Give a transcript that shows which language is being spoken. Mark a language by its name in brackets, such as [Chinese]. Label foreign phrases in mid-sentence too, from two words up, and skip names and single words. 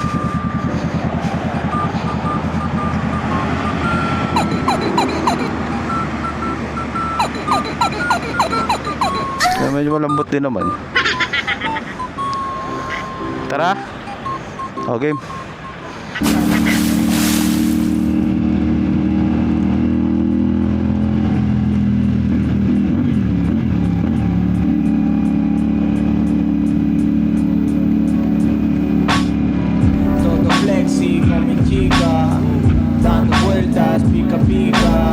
[Filipino] Kaya medyo malambot din naman. Tara. O, game. [Spanish] Todo flexi con mi chica, dando vueltas, pica pica.